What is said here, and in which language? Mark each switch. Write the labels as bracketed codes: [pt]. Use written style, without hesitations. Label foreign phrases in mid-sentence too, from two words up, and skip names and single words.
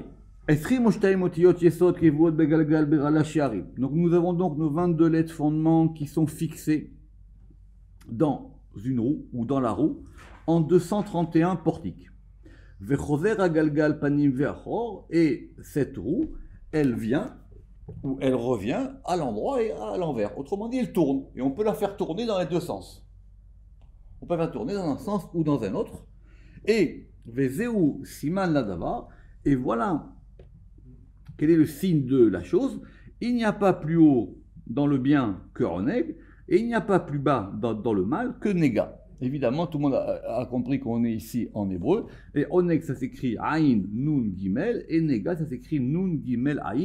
[fr] Donc nous avons donc nos 22 lettres fondements qui sont fixées dans une roue ou dans la roue en 231 portiques. Et cette roue, elle vient ou elle revient à l'endroit et à l'envers. Autrement dit, elle tourne et on peut la faire tourner dans les deux sens. On peut la faire tourner dans un sens ou dans un autre. [he] Et וזהו סימן לדבר, [fr] et voilà. Quel est le signe de la chose? Il n'y a pas plus haut dans le bien que oneg, et il n'y a pas plus bas dans le mal que nega. Évidemment, tout le monde a compris qu'on est ici en hébreu. Et oneg, ça s'écrit aïn, nun, gimel, et nega, ça s'écrit nun, gimel, aïn.